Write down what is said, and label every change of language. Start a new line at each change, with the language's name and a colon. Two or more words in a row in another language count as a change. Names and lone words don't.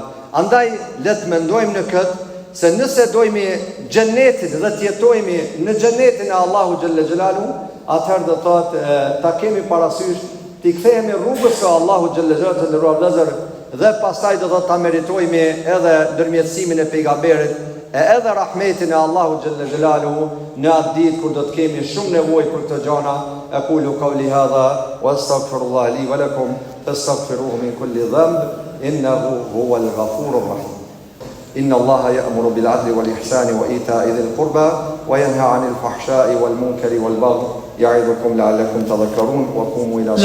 Albanian: Andaj letë mendojmë në këtë, se nëse dojmë xhenetin dhe të jetojmë në xhenetin e Allahu
Arabic: جل جلاله,
Albanian: atëherë do thotë ta kemi parasysh t'i kthehemi rrugës së Allahu
Arabic: جل جلاله
Albanian: të ndëruar vëllezër, dhe pastaj do thotë ta meritojmë edhe ndërmjetësimin e pejgamberit, edhe rahmetin e Allahu
Arabic: جل جلاله
Albanian: në atë ditë kur do të kemi shumë nevojë për këto gjëra.
Arabic: أقول قولي هذا وأستغفر الله لي ولكم فاستغفروه من كل ذنب إنه هو الغفور الرحيم. إن الله يأمر بالعدل والإحسان وإيتاء ذي القربى وينهى عن الفحشاء والمنكر والبغي يعظكم لعلكم تذكرون وقوموا إلى